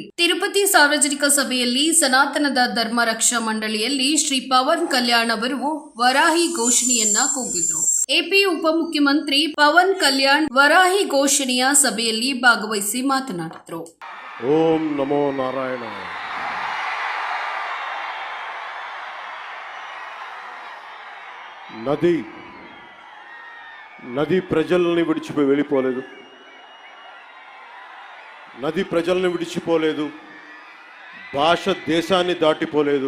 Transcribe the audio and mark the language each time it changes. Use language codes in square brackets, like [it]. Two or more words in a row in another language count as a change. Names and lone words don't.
[kn] ತಿರುಪತಿ ಸಾರ್ವಜನಿಕ ಸಭೆಯಲ್ಲಿ ಸನಾತನದ ಧರ್ಮ ರಕ್ಷಾ ಮಂಡಳಿಯಲ್ಲಿ ಶ್ರೀ ಪವನ್ ಕಲ್ಯಾಣ್ ಅವರು ವರಾಹಿ ಘೋಷಣೆಯನ್ನ ಕೂಗಿದ್ರು. ಎಪಿ ಉಪಮುಖ್ಯಮಂತ್ರಿ ಪವನ್ ಕಲ್ಯಾಣ್ ವರಾಹಿ ಘೋಷಣೆಯ ಸಭೆಯಲ್ಲಿ ಭಾಗವಹಿಸಿ ಮಾತನಾಡಿದ್ರು. ಓಂ ನಮೋ ನಾರಾಯಣ. [te] నది ప్రజల్ని వెళ్ళిపోలేదు. నది ప్రజల్ని విడిచిపోలేదు. భాష దేశాన్ని దాటిపోలేదు.